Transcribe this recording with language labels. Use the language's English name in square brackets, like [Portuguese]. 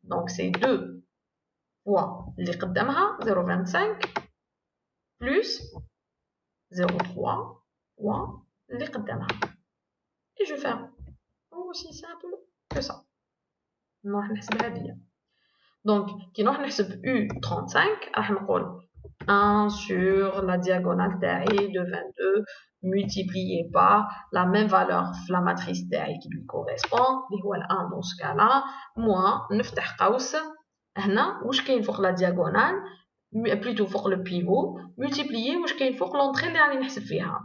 [French] Donc c'est 2 fois [Arabic] اللي قدامها [French] 0,25 plus 0,3 fois [Arabic] اللي قدامها. [French] Et je fais aussi simple que ça. [Arabic] نروح نحسب هادية. [French] Donc, كي نروح نحسب U35 راح نقول 1 sur la diagonale تاعي de 22 multiplié par la même valeur في la matrice تاعي qui lui correspond اللي هو 1 dans ce cas là moins نفتح قوس هنا [Arabic] واش كاين فوق [French] la diagonale plutôt فوق le pivot multiplié واش كاين فوق l'entrée [Arabic] اللي راني نحسب فيها.